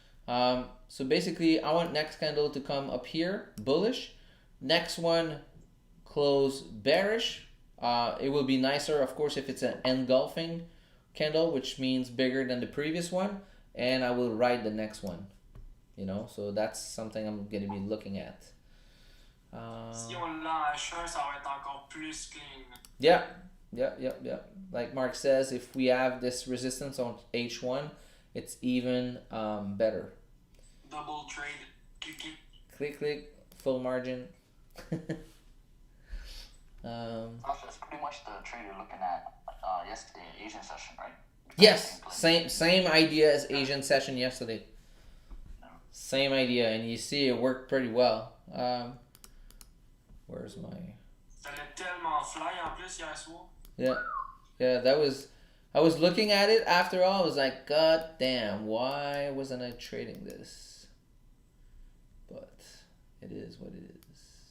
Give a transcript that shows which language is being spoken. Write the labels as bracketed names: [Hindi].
[English] So basically, I want next candle to come up here, bullish. Next one, close bearish. It will be nicer, of course, if it's an engulfing candle, which means bigger than the previous one. And I will ride the next one, you know. So that's something I'm going to be looking at. [French] Si on l'enchaîne, ça va être encore plus clean. [English] Yeah. Like Mark says, if we have this resistance on H1, it's even better. Double trade. Click, full margin. That's pretty much the trade you're looking at yesterday in Asian session, right? Yes, same idea as Asian session yesterday. Same idea, and you see it worked pretty well. Where's my... [French] Ça allait tellement fly en plus hier soir. [English] Yeah, that was... I was looking at it after all, I was like, God damn, why wasn't I trading this? But it is what it is.